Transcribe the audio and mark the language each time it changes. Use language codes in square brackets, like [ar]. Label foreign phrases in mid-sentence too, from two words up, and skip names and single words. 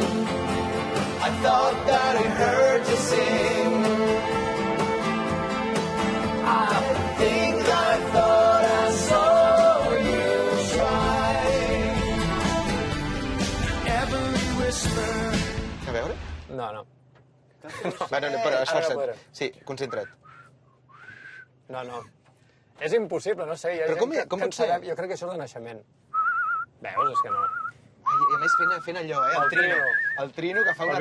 [en] I thought that I heard you sing. I think I thought I saw you try. Every whisper. [ca] A veure? No. Bueno, però esforça't. Sí, concentra't. No. És impossible, no sé. Però com pot ser? Jo crec que això és de naixement. Veus? És que no. Ai, i a més fent allò, el trino. El trino que fa una